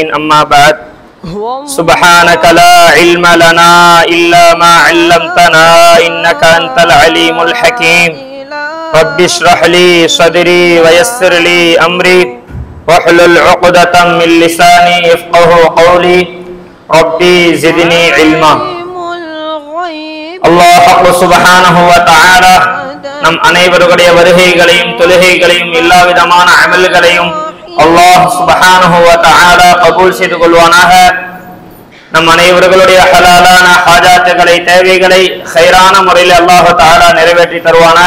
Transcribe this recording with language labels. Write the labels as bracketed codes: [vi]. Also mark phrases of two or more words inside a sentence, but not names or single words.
[ar] أما بعد، سبحانك لا علم لنا إلا ما علمتنا إنك أنت العليم الحكيم. رب اشرح لي صدري ويسر لي أمري واحلل عقدة من لساني يفقهوا قولي. ربي زدني علما. الله سبحانه وتعالى [ta] நம் அனைவருடைய வருகைகளையும் தொழுகைகளையும் எல்லா விதமான அமல்களையும் [ar] الله سبحانه وتعالى [ta] கபூல் செய்து கொள்வானாக. நம் அனைவர்களுடைய ஹலாலான ஹாஜாத்துகளை தேவைகளை கைரான முறையில் [ar] الله تعالى [ta] நிறைவேற்றி தருவானாக.